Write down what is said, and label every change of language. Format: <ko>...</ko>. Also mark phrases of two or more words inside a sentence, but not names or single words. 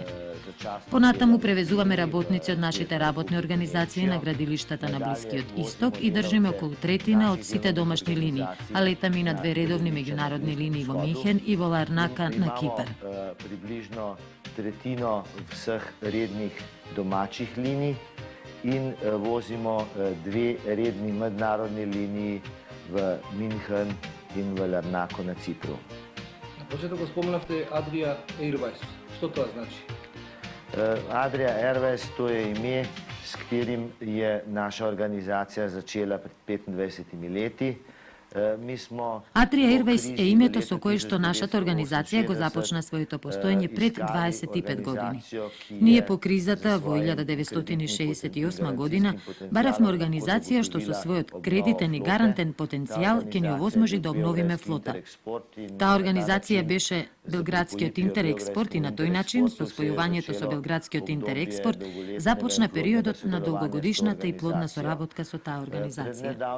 <mk>Понатаму превезуваме работници од нашите работни организации на градилиштата на Блискиот Исток и држиме околу третина од сите домашни линии, а летаме и на две редовни меѓународни линии во Минхен и во Ларнака на Кипар.</mk> <sl>Približno tretjino vseh rednih domačih linij in vozimo dve redni mednarodni liniji v Minhen in v Larnaco na Cipru.</sl> <mk>На почеток го споменавте Adria Airways. Што тоа значи?</mk> <sl>Adria Airways to je ime, s katerim je naša organizacija začela pred 25 leti.</sl> <mk>Adria Airways е името со кое што нашата организација го започна своето постоење пред 25 години. Ние по кризата во 1968 година баравме организација што со својот кредитен и гарантен потенцијал ќе ни овозможи да обновиме флота. Таа организација беше Белградскиот Интерекспорт и на тој начин, со спојувањето со Белградскиот Интерекспорт, започна периодот на долгогодишната и плодна соработка со таа организација.</mk>